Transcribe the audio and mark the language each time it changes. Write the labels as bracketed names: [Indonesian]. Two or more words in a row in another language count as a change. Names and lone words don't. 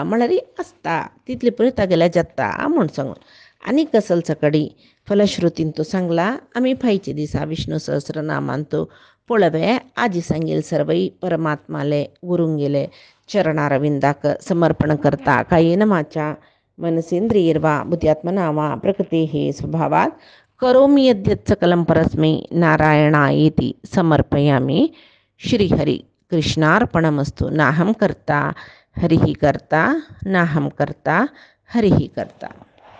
[Konkani] म्हळ्यार आसता तितले पळय तागेले जाता म्हूण सांगून आनी कसल सकडी फलश्रुतीन तो सांगला आमी फायचे दिसा विष्णू सहस्रनामांतो पळवे आजी सांगेल सर्वै परमात्माले गुरुंगेले चरणारविंदाक समर्पण करता [Sanskrit] कायेन वाचा मनसेंद्रियर्वा बुद्ध्यात्मना वा प्रकृतेः स्वभावात् करोमि यद्यत् सकलं परस्मै नारायणायेति समर्पयामि. श्रीहरि कृष्णार्पणमस्तु. नाहं कर्ता हरिः कर्ता, नाहं कर्ता हरिः कर्ता.